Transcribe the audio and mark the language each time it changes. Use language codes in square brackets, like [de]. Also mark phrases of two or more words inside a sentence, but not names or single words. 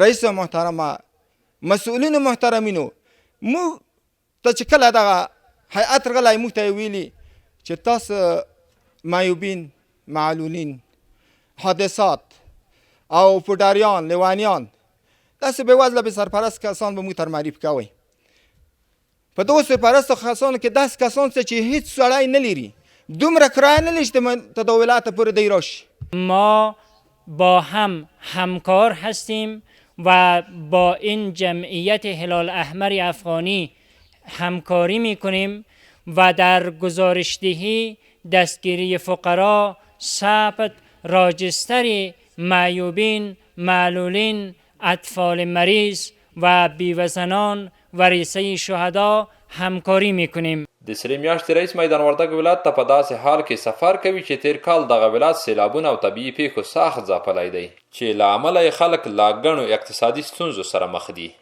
[ps] رئیس محترمه، مسؤلینو محترمینو، موږ ته چې کله دغه هیئت راغلی موږ ته یې ویلي چې تاسو معیوبین، معلولین، حادثات او پوډاریان، لیوانیان، داسې بېوزله بې سرپرست کسان به موږ ته معرفي کوئ. په دغو سرپرستو کسانو کې داسې کسان شته چې هیڅ سړی نه لري، دومره کرایه نه لري چې تا د ولایت پورې دی راشي. [fa] ما با هم همکار هستیم و با این جمعیت هلال احمر افغانی همکاری میکنیم و در گزارشدهی دستگیری فقرا، ثبت راجستر معیوبین، معلولین، اطفال مریض و بیوزنان و ریسه شهدا همکاری میکنیم. [ps] د سرې میاشتې رئیس میدان وردګ ولایت ته په داسې حال کې سفر کوي چې تیر کال دغه ولایت سیلابونه او طبیعي پیښو سخت ځپلی دی چې له امله یې خلک له ګڼو اقتصادي ستونزو سره مخ دي.